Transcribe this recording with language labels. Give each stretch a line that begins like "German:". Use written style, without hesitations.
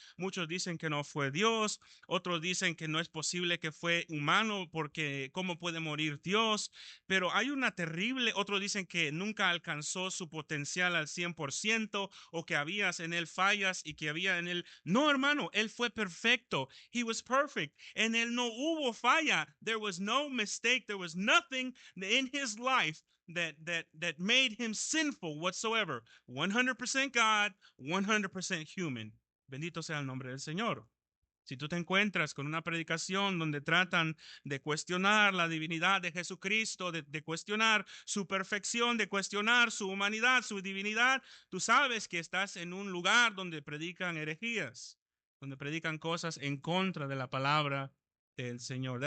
Spanish: Muchos dicen que no fue Dios, otros dicen que no es posible que fue humano porque ¿cómo puede morir Dios? Pero hay una terrible, otros dicen que nunca alcanzó su potencial al 100% o que había en él fallas y que había en él. No, hermano, él fue perfecto.
English: He was perfect.
Spanish: En él no hubo falla.
English: There was no mistake. There was nothing in his life that made him sinful whatsoever. 100% God, 100% human.
Spanish: Bendito sea el nombre del Señor. Si tú te encuentras con una predicación donde tratan de cuestionar la divinidad de Jesucristo, de cuestionar su perfección, de cuestionar su humanidad, su divinidad, tú sabes que estás en un lugar donde predican herejías, donde predican cosas en contra de la palabra del Señor.